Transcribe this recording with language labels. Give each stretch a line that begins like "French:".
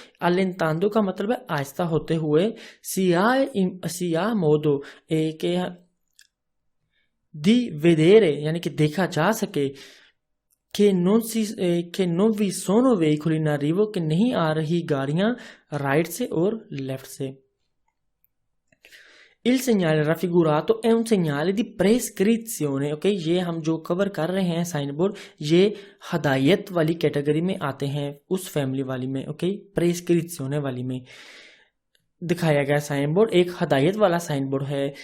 Italian: allentando
Hindi: का मतलब है आहिस्ता होते हुए,
Italian: si ha modo
Hindi: के
Italian: di vedere
Hindi: यानी कि देखा जा सके कि
Italian: non vi sono veicoli in arrivo
Hindi: कि नहीं आ रही गाड़ियां राइट से और लेफ्ट से.
Italian: Il segnale raffigurato è un segnale di prescrizione.
Hindi: Okay, ये हम जो कवर कर रहे हैं साइन बोर्ड ये हदायत वाली कैटेगरी में आते हैं, उस फैमिली वाली में. ओके, प्रेस्क्रिप्शने वाली में दिखाया गया साइन बोर्ड एक हदायत वाला साइन बोर्ड है.